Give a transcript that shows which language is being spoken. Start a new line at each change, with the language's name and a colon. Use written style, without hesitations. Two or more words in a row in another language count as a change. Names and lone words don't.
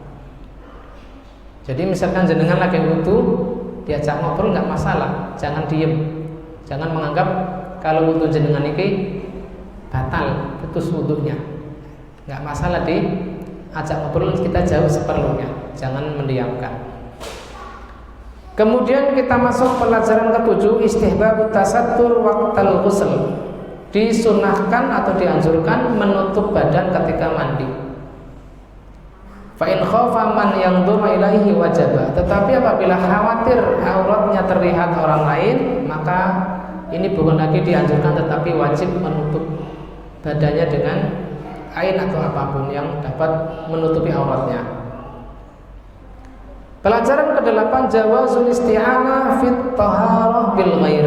Indonesian: Jadi misalkan jenengan lagi wudu, diajak ngobrol nggak masalah, jangan diem, jangan menganggap kalau wudu jenengan ini batal, putus wudunya. Nggak masalah diajak ngobrol, kita jauh seperlunya, jangan mendiamkan. Kemudian kita masuk pelajaran ke-7,
Arabic: استحباب التستر وقت الغسل.
Indonesian: Disunahkan atau dianjurkan menutup badan ketika mandi.
Arabic: فإن خاف من ينظر إليه وجب.
Indonesian: Tetapi apabila khawatir auratnya terlihat orang lain, maka ini bukan lagi dianjurkan, tetapi wajib menutup badannya dengan kain atau apapun yang dapat menutupi auratnya. Pelajaran ke-8,
Arabic: جواز الاستعانة في الطهارة بالغير.